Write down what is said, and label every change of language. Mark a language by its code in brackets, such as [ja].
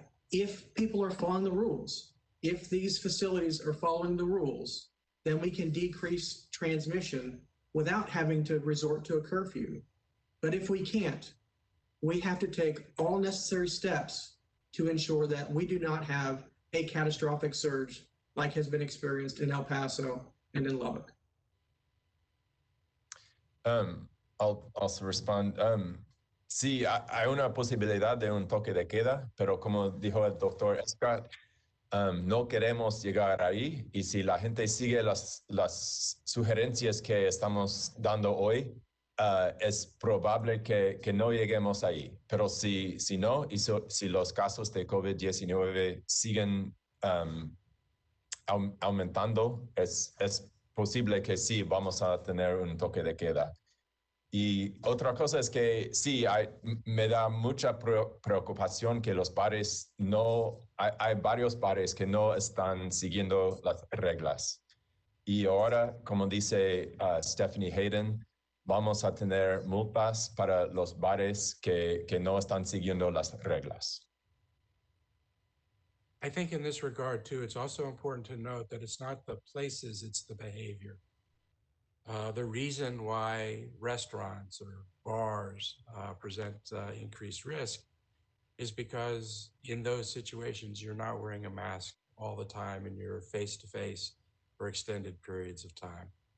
[en] If people are following the rules, if these facilities are following the rules, then we can decrease transmission without having to resort to a curfew. But if we can't, we have to take all necessary steps to ensure that we do not have a catastrophic surge like has been experienced in El Paso and in Lubbock. I'll also respond. [es] Sí, hay una posibilidad de un toque de queda, pero como dijo el doctor Scott, no queremos llegar ahí, y si la gente sigue las sugerencias que estamos dando hoy, es probable que no lleguemos ahí. Pero si no, y si los casos de COVID-19 siguen aumentando, es posible que sí vamos a tener un toque de queda. Y otra cosa es que sí, me da mucha preocupación que los bares hay varios bares que no están siguiendo las reglas. Y ahora, como dice Stephanie Hayden, vamos a tener multas para los bares que no están siguiendo las reglas. [en] I think in this regard, too, it's also important to note that it's not the places, it's the behavior. The reason why restaurants or bars present increased risk is because in those situations, you're not wearing a mask all the time and you're face-to-face for extended periods of time.